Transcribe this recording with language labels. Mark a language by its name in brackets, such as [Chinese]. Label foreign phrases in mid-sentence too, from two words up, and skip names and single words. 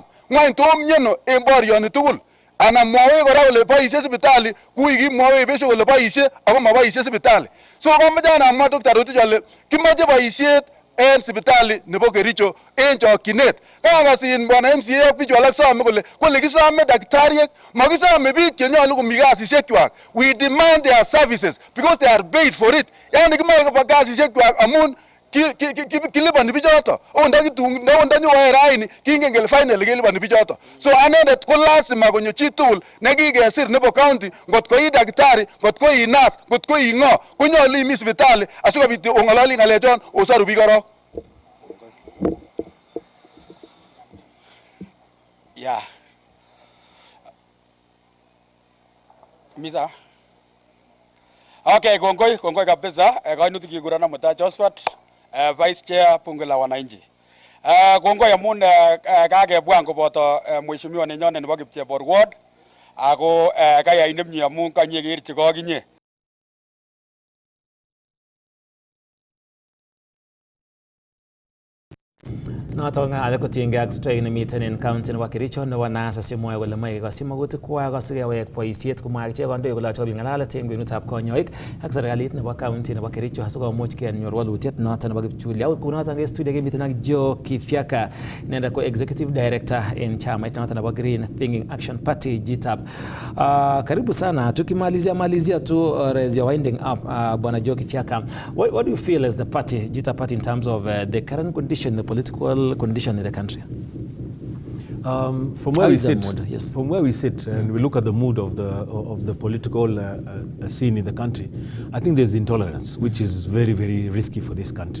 [Kalenjin] Ng'wany tom mieno en borioni tugul. Anan mwawech kora kole boisie sipitali kui kimwawech besho kole boisie ako maboisie sipitali. So komoche amwa Dr. Rotich ale kimoche boisiet en sipitali nebo Kericho en chokchinet. Kakasin bwana MCA ak bichu alak some kole kisome daktariek, makisome biik chenyolu komi kasisiekchwak. [English] We demand their services because they are paid for it. [Kalenjin] Yani kimoche koba kasisiekchwak amun kilipani bichoto. Ndanyowae raini kingen kele finally kelipani bichoto. So anendet ko lazima konyo chitugul nekikesir nebo county, ngot ko ii daktari, ngot ko ii nurse, ngot ko ii ng'o, konyolu imi sipitali asikobit ong'ololi ng'alechon osaru biik korok. [English] Yeah. [Kalenjin] Misa. Okay, kongoi kabisa. Kainutik kigurana Mutai Josphat, [English] Vice Chair [Swahili] bunge la wananchi. [Kalenjin] Kongoi amun kakebwan koboto mheshimiwa nenyonet nebo Kipchebor Ward ako kayai nemie amun kanyekerchi kokinye. Noto ng'alek kotiengei ak strike nemiten en county nebo Kericho nebo nurses chemwoe kole moe kosi magutikwak asikewek boisiet komwa akichek kandoik kole achobin ng'alalet en kwenutab konyoik ak serikalit nebo county nebo Kericho asikomuch kenyor walutiet noton nebo kipchulia. Kunoton en studio kemiten ak Joe Kithyaka, inendet ko [English] executive director [Kalenjin] en chamait noton nebo Green Thinking Action Party GTAP. [Swahili] Karibu sana, tukimalizia tu [English] as you're winding up, bwana Joe Kithyaka, what do you feel as the party, GTAP party, in terms of the current condition, the political condition in the country? From where we sit, and we look at the mood of the political scene in the country, I think there's intolerance, which is very, very risky for this country.